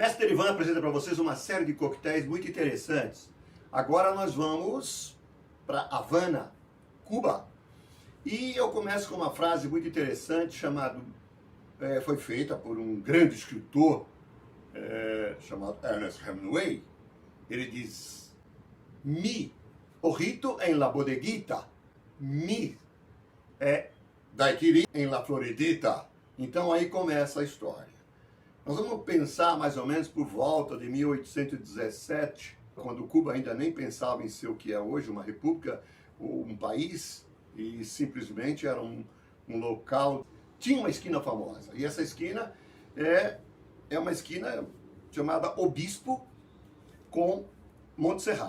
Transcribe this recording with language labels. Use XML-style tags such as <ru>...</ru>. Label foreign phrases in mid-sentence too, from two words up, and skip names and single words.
<pt>Derivan apresenta para vocês uma série de coquetéis muito interessantes. Agora nós vamos para Havana, Cuba. E eu começo com uma frase muito interessante foi feita por um grande escritor chamado Ernest Hemingway. Ele diz:</pt> <es>Mi ojito en la bodeguita, mi daiquiri en la floridita.</es> <pt>Então aí começa a história. Nós vamos pensar mais ou menos por volta de 1817, quando Cuba ainda nem pensava em ser o que é hoje, uma república ou um país, e simplesmente era um local. Tinha uma esquina famosa, e essa esquina é uma esquina chamada Obispo com Montserrat.</pt>